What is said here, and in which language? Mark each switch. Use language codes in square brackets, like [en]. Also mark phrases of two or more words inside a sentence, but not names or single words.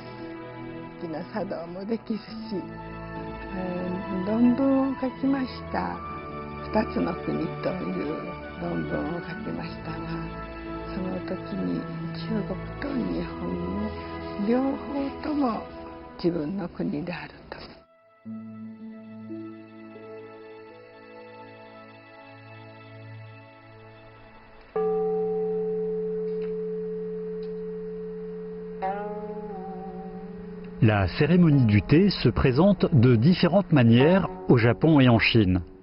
[ja] 好きな茶道もできるし、論文を書きました。2つの国という論文を書きましたが、その時に中国と日本の両方とも自分の国であると。 [fr] La cérémonie du thé se présente de différentes manières au Japon et en Chine.